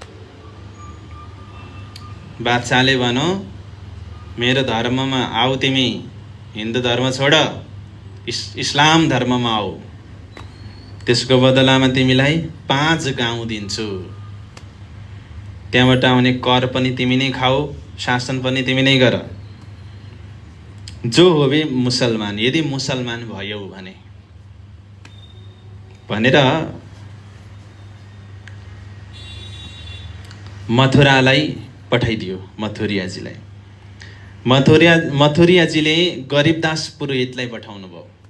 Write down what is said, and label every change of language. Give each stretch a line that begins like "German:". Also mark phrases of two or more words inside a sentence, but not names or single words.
Nepali: बादशाहले भनो, मेरो धर्ममा आऊ तिमी, हिन्दू धर्म छोड, इस्लाम धर्ममा आऊ। त्यसको बदलामा तिमीलाई 5 गाउँ दिन्छु। त्यहाँबाट आउने कर पनि तिमी नै खाऊ, शासन पनि तिमी नै गर।
Hindi: जो होवे मुसलमान,
Nepali: यदि मुसलमान भयौ भने, भनेर मथुरालाई पठाइदियो। मथुरियाजीलाई। मथुरियाजीले गरिबदास पुरोहितलाई पठाउनु भयो।